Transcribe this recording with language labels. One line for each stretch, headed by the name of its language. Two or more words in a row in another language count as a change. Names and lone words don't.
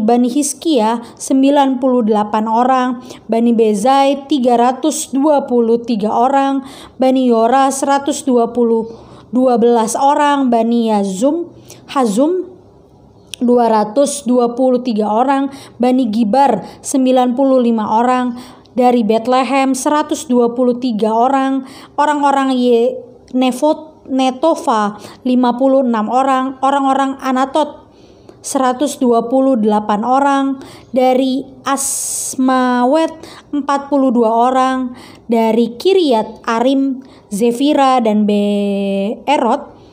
Indonesian: Bani Hizkia 98 orang, Bani Bezai 323 orang, Bani Yora 12 orang, Bani Hazum 223 orang, Bani Gibar 95 orang, dari Bethlehem 123 orang, orang-orang Netofa 56 orang, orang-orang Anatot 128 orang, dari Asmawet 42 orang, dari Kiryat Arim, Zefira dan Beerot